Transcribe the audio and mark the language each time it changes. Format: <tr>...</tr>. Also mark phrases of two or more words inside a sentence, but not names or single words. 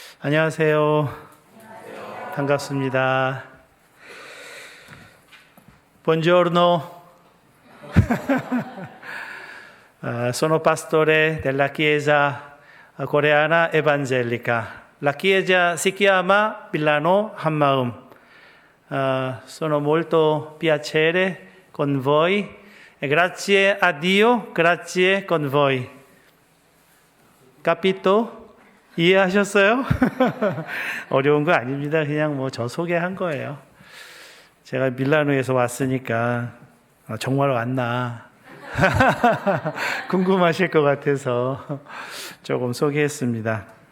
<ko>안녕하세요. 반갑습니다.</ko> <it>Buongiorno. Sono pastore della Chiesa Coreana Evangelica. La Chiesa si chiama Milano Hammaum. Sono molto piacere con voi e grazie a Dio, grazie con voi. Capito?</it> <ko>이해하셨어요? 어려운 거 아닙니다. 그냥 저 소개한 거예요. 제가 밀라노에서 왔으니까 정말 왔나 궁금하실 것 같아서 조금 소개했습니다.</ko>